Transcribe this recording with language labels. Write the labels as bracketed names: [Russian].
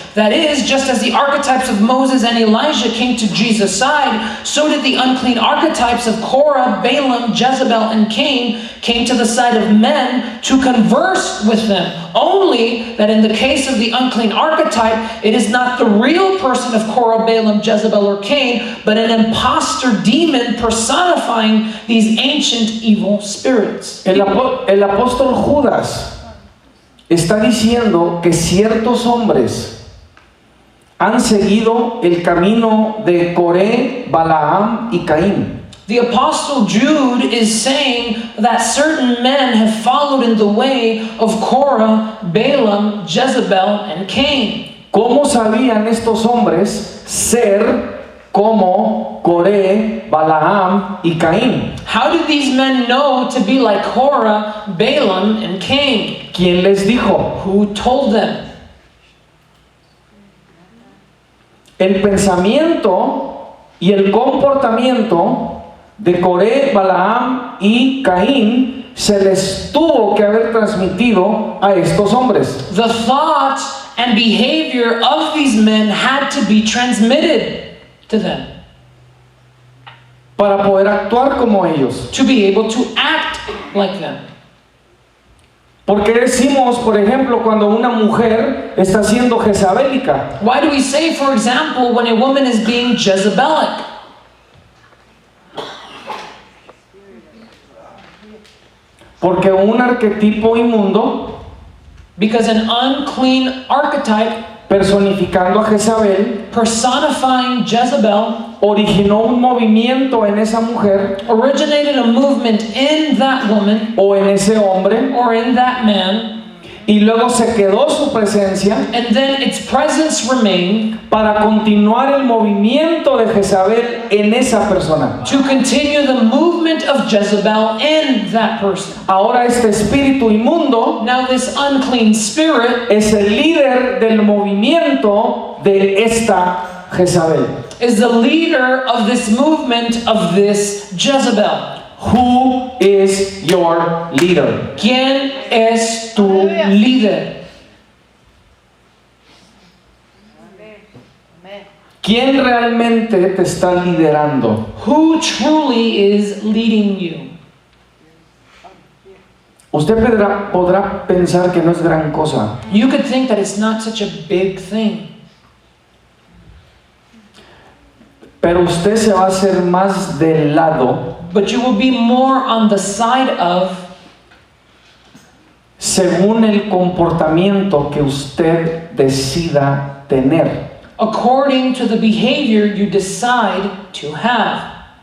[English] That is, just as the archetypes of Moses and Elijah came to Jesus' side, so did the unclean archetypes of Korah, Balaam, Jezebel, and Cain came to the side of men to converse with them. Only that in the case of the unclean archetype, it is not the real person of Korah, Balaam, Jezebel, or Cain, but an imposter demon personifying these ancient evil spirits. [Spanish] El apóstol Judas está diciendo que ciertos hombres han seguido el camino de Coré, Balaam y Caín. [English] The apostle Jude is saying that certain men have followed in the way of Korah, Balaam, Jezebel, and Cain. [Spanish] ¿Cómo sabían estos hombres ser como Coré, Balaam y Caín? [English] How did these men know to be like Korah, Balaam, and Cain? [Spanish] ¿Quién les dijo? [English] Who told them? [Spanish] El pensamiento y el comportamiento de Coré, Balaam y Caín se les tuvo que haber transmitido a estos hombres. [English] The thoughts and behavior of these men had to be transmitted to them [Spanish] Para poder actuar como ellos. [English] to be able to act like them. [Spanish] Porque decimos, por ejemplo, cuando una mujer está siendo jezabélica? [English] Why do we say, for example, when a woman is being Jezebelic? [Spanish] Porque un arquetipo inmundo, [English] Because an unclean archetype [Spanish] personificando a Jezabel, [English] personifying Jezebel [Spanish] originó un movimiento en esa mujer [English] originated a movement in that woman [Spanish] o en ese hombre, [English] or in that man, [Spanish] y luego se quedó su presencia [English] and then its presence remained [Spanish] para continuar el movimiento de Jezabel en esa persona. [English] to continue the movement of Jezebel in that person. [Spanish] Ahora este espíritu inmundo [English] Now this unclean spirit [Spanish] es el líder del movimiento de esta Jezabel. [English] is the leader of this movement of this Jezebel. Who is your leader? [Spanish] ¿Quién es tu líder? Amén. ¿Quién realmente te está liderando? [English] Who truly is leading you? [Spanish] Usted podrá pensar que no es gran cosa, [English] You could think that it's not such a big thing, [Spanish] pero usted se va a hacer más del lado [English] but you will be more on the side of [Spanish] según el comportamiento que usted decida tener. [English] according to the behavior you decide to have.